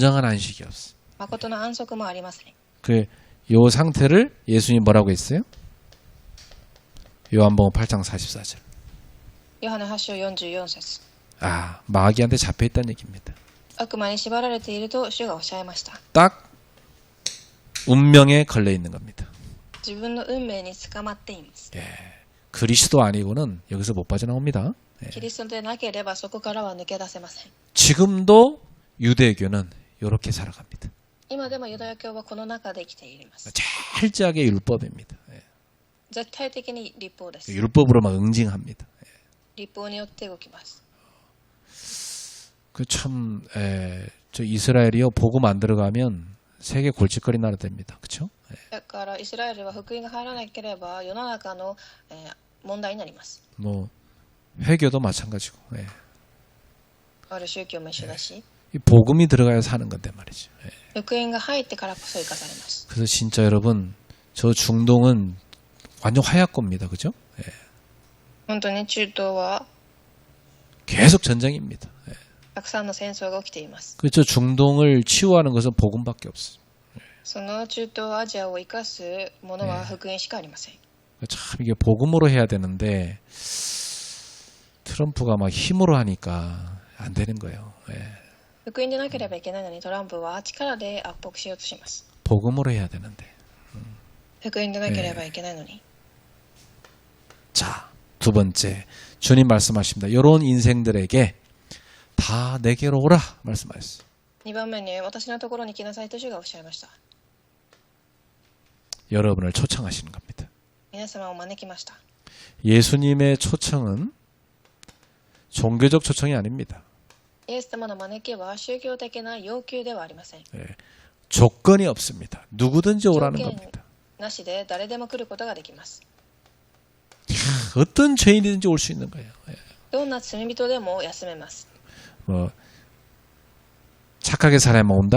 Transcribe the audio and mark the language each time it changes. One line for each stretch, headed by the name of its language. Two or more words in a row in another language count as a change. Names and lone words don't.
Korean: 진정한 안식이 없어요.
Japanese: 誠の安息もありません。
Korean: 요 상태를 예수님 뭐라고 했어요? 요한복음 8장 44절.
Japanese: ヨハネ8章44節、
Korean: 아, 마귀한테 잡혀 있다는 얘기입니다.
Japanese: 悪魔に縛られていると主がおっしゃいました。
Korean: 딱 운명에 걸려 있는 겁니다.
Japanese: 自分の運命に捕まっています。
Korean: 예. 그리스도 아니고는 여기서 못 빠져나옵니다. 예.
Japanese: キリストでなければそこからは抜け出せません。
Korean: 지금도 유대교는 이렇게 살아갑니다.
Japanese: 今でもユダヤ教はこの中で生きています。
Korean: 철저하게 율법입니다. 예.
Japanese: 絶対的に立法です。
Korean: 율법으로만 응징합니다.
Japanese: 立法によって動きます。
Korean: 참, 저 이스라엘이요, 복음 안 들어가면 세계 골칫거리 나라 됩니다. 그쵸?
Japanese: だからイスラエルは福音が入らなければ世の中の、問題になります。
Korean: 뭐, 회교도 마찬가지고. 예.
Japanese: ある宗教も一緒だし、
Korean: 이 복음이 들어가야 사는 건데 말이죠. 예.
Japanese: 福音が入ってからこそ生かされます。
Korean: 그래서 진짜 여러분, 저 중동은 완전 화약고입니다. 그죠? 예.
Japanese: 本当に中東は
Korean: 계속 전쟁입니다. 예.
Japanese: たくさんの戦争が起きています。
Korean: 그렇죠. 중동을 치유하는 것은 복음밖에 없어요.
Japanese: その中東アジアを生かすものは福音しかありません。
Korean: 참 이게 복음으로 해야 되는데 트럼프가 막 힘으로 하니까 안 되는 거예요. 예.
Japanese: 福音でなければいけないのにトランプは力で圧迫しようとします。
Korean: 복음으로 해야 되는데.
Japanese: 福音でなければいけないのに。
Korean: 자, 두 번째. 주님 말씀하십니다. 이런 인생들에게 다 내게로 오라 말씀하셨어요.
Japanese: 2 番目に私のところに来なさいと主がおっしゃいました。
Korean: 여러분을 초청하시는 겁니다.
Japanese: 皆様を招きました。
Korean: 예수님의 초청은 종교적 초청이 아닙니다.
Japanese: イエス様の招きは宗教的な要求ではありません。
Korean: 예. 조건이 없습니다. 누구든지 오라는
Japanese: 条件
Korean: 겁니다.
Japanese: なしで誰でも来ることができます。
Korean: 어떤 죄인이든지 올 수 있는 거예요. 예.
Japanese: どんな罪人でも休めます。
Korean: 뭐 착하게 살아야만 온다?